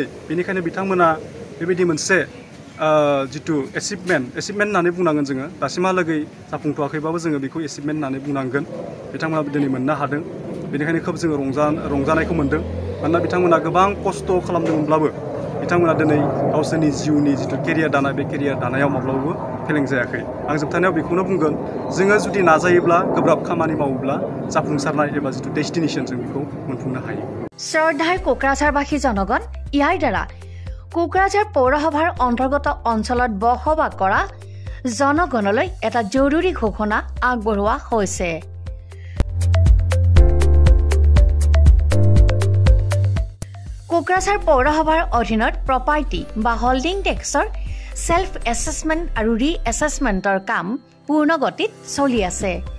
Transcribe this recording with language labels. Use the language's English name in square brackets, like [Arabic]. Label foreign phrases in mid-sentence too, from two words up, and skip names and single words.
[Bodo] बेनिखायनो बिथांमोना बेबायदि मोनसे जिथु एचिभमेन्ट होननानै बुंनांगोन जोङो दासिमहालागै जाफुंथ'वाखैबाबो जोङो बेखौ एचिभमेन्ट होननानै बुंनांगोन बिथांमोना दिनै मोननो हादों बेनिखायनो खोब जोङो रंजानायखौ मोन्दों मानोना बिथांमोना गोबां खस्थ' खालामदोंमोनब्लाबो बिथांमोना दिनै गावसोरनि जिउनि जिथु केरियार दानाय बे केरियार दानायाव माब्लाबाबो फेलें जायाखै आं जोबथारनायाव बेखौनो बुंगोन जोङो जुदि नाजायोब्ला गोब्राब खामानि मावोब्ला जाफुंसारनाय एबा जिथु डेस्टिनेसन जों बेखौ मोनफुंनो हायो [Assamese] শ্ৰদ্ধাৰ কোকৰাঝাৰবাসী জনগণ ইয়াৰ দ্বাৰা কোকৰাঝাৰ পৌৰসভাৰ অন্তৰ্গত অঞ্চলত বসবাস কৰা জনগণলৈ এটা জৰুৰী ঘোষণা আগবঢ়োৱা হৈছে কোকৰাঝাৰ পৌৰসভাৰ অধীনত প্ৰপাৰ্টি বা হোল্ডিং টেক্সৰ সেলফ এছেছমেণ্ট আৰু ৰি এছেছমেণ্টৰ কাম পূৰ্ণ গতিত চলি আছে